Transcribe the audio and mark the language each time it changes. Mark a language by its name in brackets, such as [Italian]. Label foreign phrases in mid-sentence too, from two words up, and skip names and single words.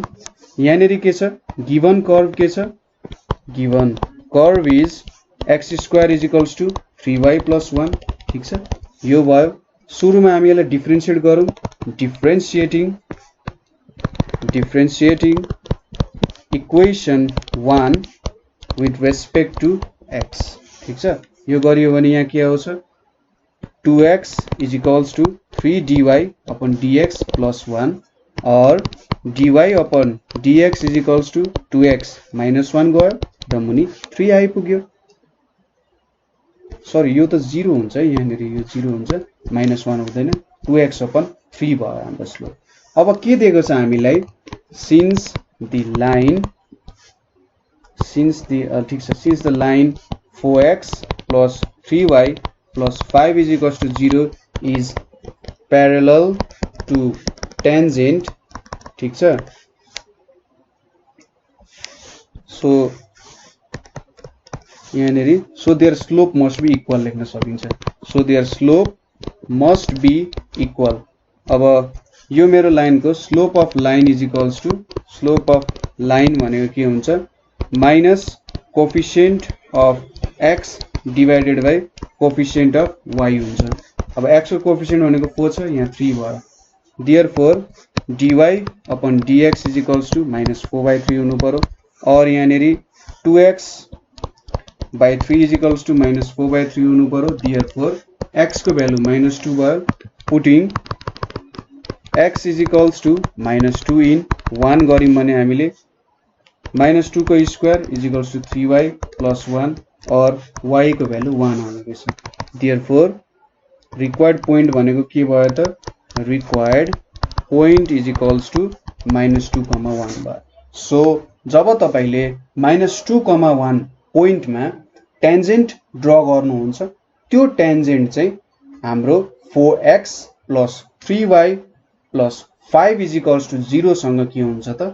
[Nepali] यहाँनेरि के छ, [English] given curve [Nepali] के छ, [English] given curve is [Nepali] x² = 3y + 1, ठीक छ। यो भयो। सुरुमा हामी यसलाई डिफरेन्शिएट गरौँ, [English] differentiating equation 1 with respect to x, [Nepali] ठीक छ। यो गरियो भने यहाँ के आउँछ, 2x = 3dy/dx + 1 और dy/dx = 2x - 1 गयो र मुनि 3 आइपुग्यो। सरी यो त 0 हुन्छ है, यहाँनेरि यो 0 हुन्छ, -1 हुँदैन, 2x/3 भयो हाम्रो स्लोप। अब के दिएको छ हामीलाई, [English] since the line four x plus 3y plus 5 is equals to 0 is parallel to tangent, [Nepali] ठीक छ। [English] So यहाँनेरि so their slope must be equal [Nepali] लेख्न सकिन्छ। [English] So their slope must be equal। [Nepali] अब यो मेरो लाइन को [English] slope of line is equals to slope of line [Nepali] भनेको के हुन्छ, [English] minus coefficient of x divided by coefficient of y हुन्छ। [Nepali] अब x को कोफिसिएन्ट भनेको 4 छ, यहाँ 3 भयो। [English] therefore dy upon dx is equals to -4/3 [Nepali] हुनु पर्यो। और यहाँनेरि 2x/3 [English] is equals to [Nepali] -4/3 हुनु पर्यो। देयरफोर x को भ्यालु -2 भयो। [English] putting x is equals to -2 in 1 [Nepali] गर्यौं भने हामीले -2 को स्क्वायर [English] is equals to 3y plus 1 [Nepali] और y को भ्यालु 1 आउने रहेछ। [English] therefore required point [Nepali] भनेको के भयो त? [English] required point is equals to -2, 1 [Nepali] भयो। सो जब तपाईले -2, 1 पोइन्टमा [English] tangent draw [Nepali] गर्नुहुन्छ, त्यो टेन्जेन्ट चाहिँ हाम्रो [English] 4x plus 3y plus 5 is equals to 0 [Nepali] सँग के हुन्छ त?